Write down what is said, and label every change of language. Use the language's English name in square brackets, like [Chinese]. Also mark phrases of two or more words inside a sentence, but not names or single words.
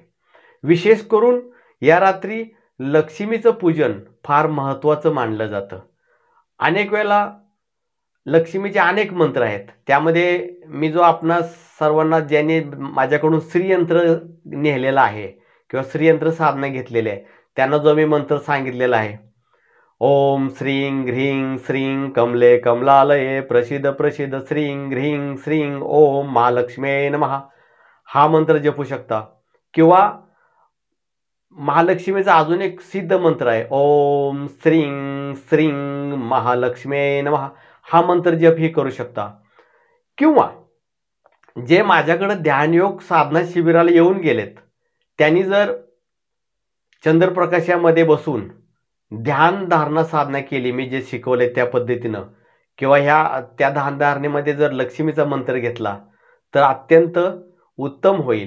[Marathi] विशेष करून या रात्री लक्ष्मीचं पूजन फार महत्त्वाचं मानलं जातं. अनेक वेळेला लक्ष्मीचे अनेक मंत्र आहेत, त्यामध्ये मी जो आपणा सर्वांना ज्यांनी माझ्याकडून श्रीयंत्र नेलेला आहे किंवा श्रीयंत्र साधना घेतलेली आहे त्यांना जो मी मंत्र सांगितलेला आहे, [Sanskrit] ओम श्रीं ह्रीं श्रीं कमले कमलालये प्रसिद्ध प्रसिद्ध श्रीं ह्रीं श्रीं ओम महालक्ष्मी नमः, [Marathi] हा मंत्र जपू शकता. किंवा महालक्ष्मीचा अजून एक सिद्ध मंत्र आहे, [Sanskrit] ओम श्रीं श्रीं महालक्ष्मी नमः, [Marathi] हा मंत्र जप ही करू शकता. किंवा जे माझ्याकडे ध्यानयोग साधना शिबिराला येऊन गेलेत त्यांनी जर चंद्रप्रकाशामध्ये बसून ध्यान धारणा साधना केली, मी जे शिकवले त्या पद्धतीनं, किंवा त्या ध्यानधारणेमध्ये जर लक्ष्मीचा मंत्र घेतला तर अत्यंत उत्तम होईल.